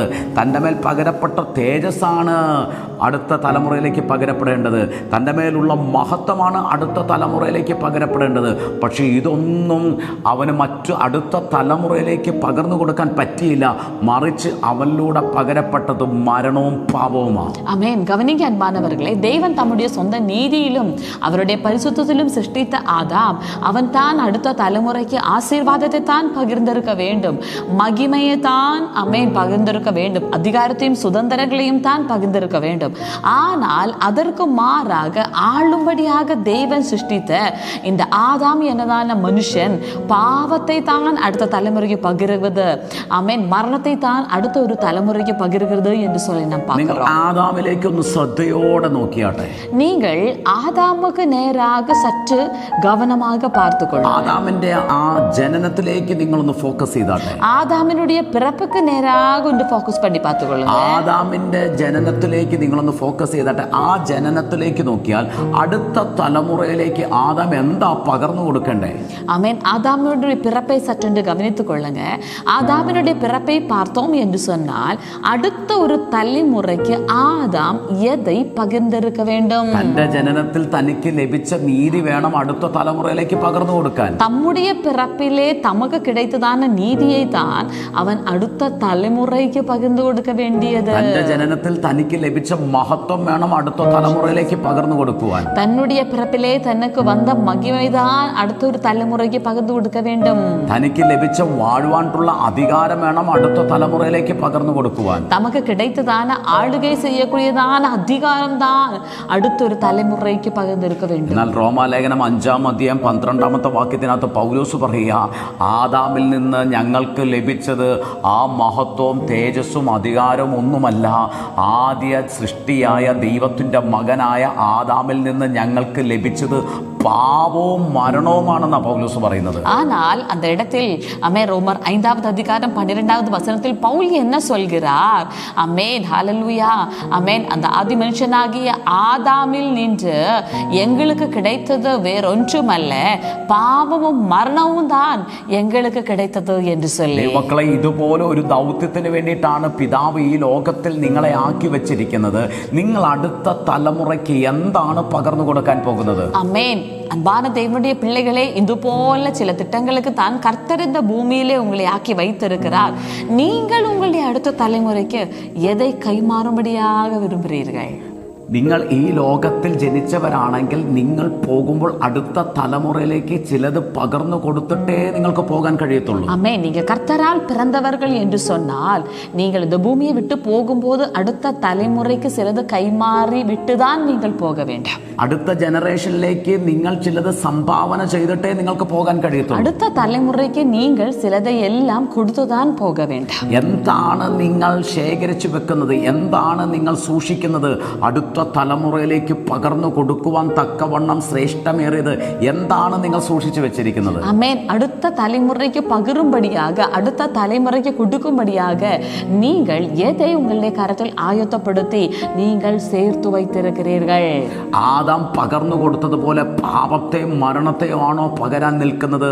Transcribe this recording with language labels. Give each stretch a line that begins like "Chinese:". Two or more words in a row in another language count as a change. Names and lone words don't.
Malayalam: തൻ്റെ മേൽ പകരപ്പെട്ട തേജസ്സാണ് അടുത്ത തലമുറയിലേക്ക് പകരപ്പെടേണ്ടത്. തൻ്റെ മേലുള്ള മഹത്വമാണ് അടുത്ത തലമുറയിലേക്ക് പകരപ്പെടേണ്ടത്. പക്ഷേ ഇതൊന്നും അവന് മറ്റു അടുത്ത തലമുറയിലേക്ക് പകർന്നു കൊടുക്കാൻ പറ്റിയില്ല. മറിച്ച് അവനിലൂടെ പകരപ്പെട്ടത് മരണവും പാപവുമാണ്.
Tamil: ஆமென். கவனிங்க அன்பானவர்களே, தேவன் தம்முடைய சொந்த நீதியிலும் அவருடைய பரிசுத்தத்திலும் சிருஷ்டித்த ஆதாம், அவன் தான் அடுத்த தலைமுறைக்கு ஆசீர்வாதத்தை தான் பகிர்ந்திருக்க வேண்டும், மகிமையை தான் அமேன் பகிர்ந்திருக்க வேண்டும், அதிகாரத்தையும் சுதந்திரங்களையும் தான் பகிர்ந்திருக்க வேண்டும். ஆனால் அதற்கு மாறாக ஆளும்படியாக தேவன் சிருஷ்டித்த இந்த ஆதாம் என்னதான மனுஷன் பாவத்தை தான் அடுத்த தலைமுறைக்கு பகிர்வது, அமேன் மரணத்தை தான் அடுத்த ஒரு தலைமுறைக்கு பகிர்கிறது என்று சொல்லி நாம் பார்க்கிறோம்.
Malayalam: ആദാമിലേക്ക് ഒന്ന് ശ്രദ്ധയോടെ നോക്കിയാട്ടെ.
Tamil: நீங்கள் ஆதாமுக்கு நேராக சற்று கவனமாக பார்த்துக்கொள்ளுங்கள்.
Malayalam: ആദാമിന്റെ ആ ജനനത്തിലേക്ക് നിങ്ങളൊന്ന് ഫോക്കസ് ചെയ്താട്ടെ.
Tamil: ஆதாம் ஆதாமினுடைய பிறப்புக்கு நேராக ஒன்று ஃபோக்கஸ் பண்ணி பார்த்துக்கொள்ளுங்க.
Malayalam: ആദാമിന്റെ ജനനത്തിലേക്ക് നിങ്ങളൊന്ന് ഫോക്കസ് ചെയ്തിട്ട് ആ ജനനത്തിലേക്ക് നോക്കിയാൽ അടുത്ത തലമുറയിലേക്ക് ആദാം എന്താ പകർന്നു കൊടുക്കണ്ടേ?
Tamil: ஆமென். ஆதாமினுடைய பிறப்பை சற்றென்று கவனித்துக் கொள்ளுங்க. ஆதாமினுடைய பிறப்பை பார்த்தோம் என்று சொன்னால் அடுத்த ஒரு தலைமுறைக்கு ஆதாம் எதை பகிர்ந்திருக்க வேண்டும்?
Malayalam: തന്റെ ജനനത്തിൽ തനിക്ക് ലഭിച്ച നീതി വേണം അടുത്ത തലമുറയിലേക്ക് പകർന്നു കൊടുക്കാൻ.
Tamil: தம்முடைய பிறப்பிலே தமக்கு கிடைத்ததான நீதியை தான் அவன் அடுத்த தலைமுறைக்கு பகிர்ந்து கொடுக்க வேண்டியது.
Malayalam: തന്റെ ജനനത്തിൽ തനിക്ക് ലഭിച്ച മഹത്വം വേണം അടുത്ത തലമുറയിലേക്ക് പകർന്നു കൊടുക്കുവാൻ.
Tamil: தன்னுடைய பிறப்பிலே தனக்கு வந்த மகிமைதான் அடுத்த ஒரு தலைமுறைக்கு பகிர்ந்து கொடுக்க வேண்டும்.
Malayalam: തനിക്ക് ലഭിച്ച വാഴുവാനുള്ള അധികാരം വേണം അടുത്ത തലമുറയിലേക്ക് പകർന്നു കൊടുക്കുവാൻ.
Tamil: தமக்கு கிடைத்ததான ஆளுகை செய்யக்கூடியதான அதிகாரம் தான் அடுத்த ஒரு தலைமுறைக்கு பகிர்ந்திருக்க வேண்டும்.
Malayalam: എന്നാൽ റോമാലേഖനം 5:12 പൗലോസ് പറയുക, ആദാമിൽ നിന്ന് ഞങ്ങൾക്ക് ലഭിച്ചത് ആ മഹത്വവും തേജസ്സും അധികാരവും ഒന്നുമല്ല, ആദ്യ സൃഷ്ടിയായ ദൈവത്തിൻ്റെ മകനായ ആദാമിൽ നിന്ന് ഞങ്ങൾക്ക് ലഭിച്ചത് പാപവും മരണവുമാണെന്നാണ് പൗലോസ് പറയുന്നത്.
Tamil: ஆனால் அந்த இடத்தில் ரோமர் 5:12 பவுல் என்ன சொல்கிறார்? அமேன், ஹல்லேலூயா, அமேன். அந்த ஆதி மனுஷனாகிய ஆதாமில் நின்று எங்களுக்கு கிடைத்தது வேறொன்றுமல்ல, பாவமும் மரணமும் தான் எங்களுக்கு கிடைத்தது என்று சொல்லி.
Malayalam: മക്കളെ, ഇതുപോലെ ഒരു ദൗത്യത്തിന് വേണ്ടിയിട്ടാണ് പിതാവ് ഈ ലോകത്തിൽ നിങ്ങളെ ആക്കി വെച്ചിരിക്കുന്നത്. നിങ്ങൾ അടുത്ത തലമുറയ്ക്ക് എന്താണ് പകർന്നു കൊടുക്കാൻ പോകുന്നത്?
Tamil: அமேன். அன்பான தேவனுடைய பிள்ளைகளே, இது போல சில திட்டங்களுக்கு தான் கர்த்தர் இந்த பூமியிலே உங்களை ஆக்கி வைத்திருக்கிறார். நீங்கள் உங்களுடைய அடுத்த தலைமுறைக்கு எதை கைமாறும்படியாக விரும்புகிறீர்கள்?
Malayalam: നിങ്ങൾ ഈ ലോകത്തിൽ ജനിച്ചവരാണെങ്കിൽ നിങ്ങൾ പോകുമ്പോൾ അടുത്ത തലമുറയിലേക്ക് ചിലത് പകർന്നു കൊടുത്തിട്ടേ നിങ്ങൾക്ക് പോകാൻ കഴിയത്തുള്ളൂ.
Tamil: ஆமே. நீங்க கர்த்தரால் பிறந்தவர்கள் என்று சொன்னால் நீங்கள் இந்த பூமியை விட்டு போகும்போது அடுத்த தலைமுறைக்கு சிலது கைமாறி விட்டுதான் நீங்கள் போக வேண்டும்.
Malayalam: അടുത്ത ജനറേഷനിലേക്ക് നിങ്ങൾ ചിലത് സംഭാവന ചെയ്തിട്ടേ നിങ്ങൾക്ക് പോകാൻ കഴിയത്തുള്ളൂ.
Tamil: അടുത്ത தலைமுறைக்கு நீங்கள் சிலதை எல்லாம் கொடுத்துதான் போக வேண்டும்.
Malayalam: എന്താണ് നിങ്ങൾ ശേഖരിച്ചു വെക്കുന്നത്? എന്താണ് നിങ്ങൾ സൂക്ഷിക്കുന്നത്? അടുത്ത തലമുറയിലേക്ക് പകർന്നു കൊടുക്കുവാൻ തക്കവണ്ണം ശ്രേഷ്ഠമേറിയത് എന്താണ് നിങ്ങൾ സൂക്ഷിച്ചു വെച്ചിരിക്കുന്നത്?
Tamil: ஆமென். அடுத்த தலைமுறைக்கு பகிரும்படியாக, அடுத்த தலைமுறைக்கு கொடுக்கும்படியாக நீங்கள் எதை உங்களுடைய கரத்தில் ஆயத்தப்படுத்தி நீங்கள் சேர்த்து வைத்திருக்கிறீர்கள்?
Malayalam: ആദാം പകർന്നു കൊടുത്തതുപോലെ പാപത്തെയും മരണത്തെയും ആണോ പകരാൻ നിൽക്കുന്നത്?